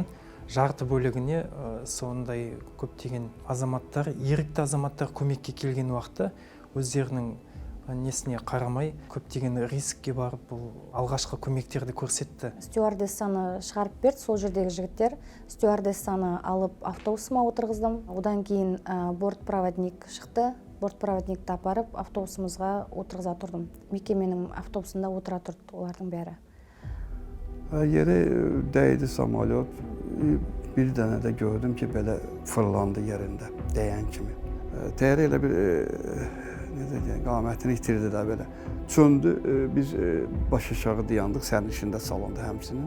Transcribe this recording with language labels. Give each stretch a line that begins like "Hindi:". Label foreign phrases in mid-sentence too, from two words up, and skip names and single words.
Kazakh: Жарты бөлігіне сондай көптеген азаматтар, ерікті азаматтар көмекке келген уақытта өздерінің несіне қарамай көптеген рискке барып бұл алғашқы көмектерді көрсетті. Стюардессаны шығарып берді, сол жердегі жігіттер. Стюардессаны алып автобусыма отырғыздым. Одан кейін бортпроводник шықты. Бортпроводникті апарып автобусымызға отырғыза тұрдым. Мекеменің автобусында отыра тұрды олардың бәрі.
Azerbaijani: Yere değdi samolyot. Bir dənə də gördüm ki, belə fırlandı yerində, dəyən kimi. Təyyarə elə bir qamətini itirdi də belə. Çöndü, biz baş aşağı dayandıq, sərnişində salonda həmçinin.